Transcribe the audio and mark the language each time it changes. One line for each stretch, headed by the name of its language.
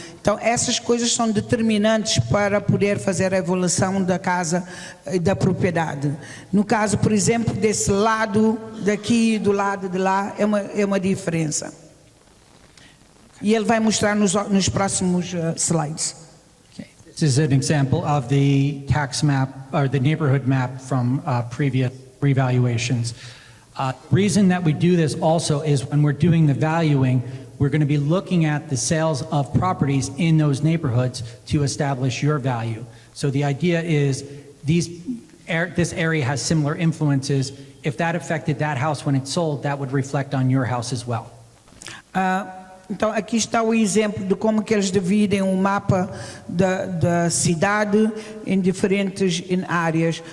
Portuguese: Então, essas coisas são determinantes para poder fazer a avaliação da casa e da propriedade. No caso, por exemplo, desse lado daqui, do lado de lá, é uma diferença. E ele vai mostrar nos próximos slides. Okay.
English: This is an example of the tax map, or the neighborhood map from previous revaluations. Reason that we do this also is when we're doing the valuing, we're going to be looking at the sales of properties in those neighborhoods to establish your value. So the idea is this area has similar influences. if that affected that house when it's sold, that would reflect on your house as well.
Portuguese: Então, aqui está o exemplo de como que eles dividem o mapa da cidade em diferentes áreas.